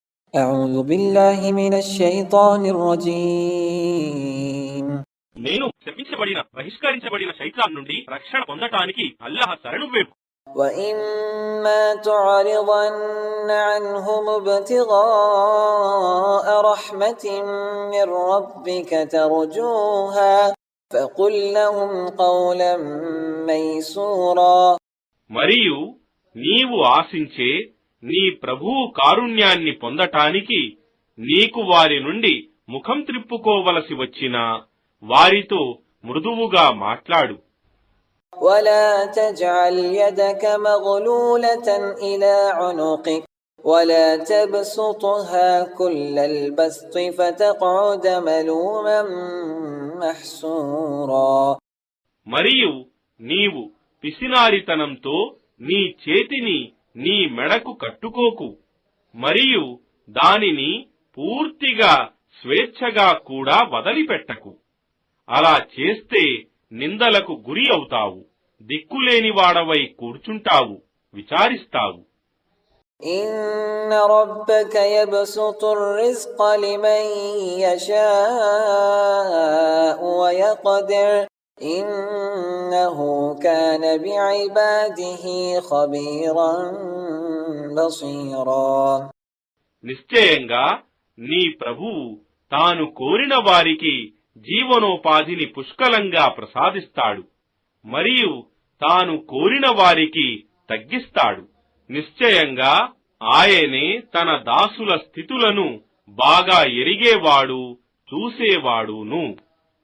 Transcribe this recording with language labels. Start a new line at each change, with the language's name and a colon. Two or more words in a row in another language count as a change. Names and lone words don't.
Arabic: أعوذ بالله من الشيطان الرجيم
Telugu: నేను శపించబడిన బహిష్కరించబడిన శైతాన్ నుండి రక్షణ పొందటానికి అల్లాహ్ శరణు వేడు.
Arabic: وإما تعرضن عنهم ابتغاء رحمة من ربك ترجوها فقل لهم قولا ميسورا.
Telugu: మరియు నీవు ఆశించే నీ ప్రభువు కారుణ్యాన్ని పొందటానికి నీకు వారి నుండి ముఖం త్రిప్పుకోవలసి వచ్చినా వారితో మృదువుగా మాట్లాడు.
Arabic: ولا تجعل يدك مغلولة إلى عنقك ولا تبسطها كل البسط فتقعد ملوما محسورا.
Telugu: మరియు నీవు పిసినారితనంతో నీ చేతిని నీ మెడకు కట్టుకోకు, మరియు దానిని పూర్తిగా స్వేచ్ఛగా కూడా వదిలిపెట్టకు. అలా చేస్తే నిందలకు గురి అవుతావు, దిక్కులేనివాడవై కూర్చుంటావు, విచారిస్తావు.
Arabic: إن ربك يبسط الرزق لمن يشاء ويقدر إنه كان بعباده خبيرا بصيرا.
Telugu: నిశ్చయంగా నీ ప్రభువు తాను కోరిన వారికి జీవనోపాధిని పుష్కలంగా ప్రసాదిస్తాడు, మరియు తాను కోరిన వారికి తగ్గిస్తాడు. నిశ్చయంగా ఆయనే తన దాసుల స్థితులను బాగా ఎరిగేవాడు, చూసేవాడును.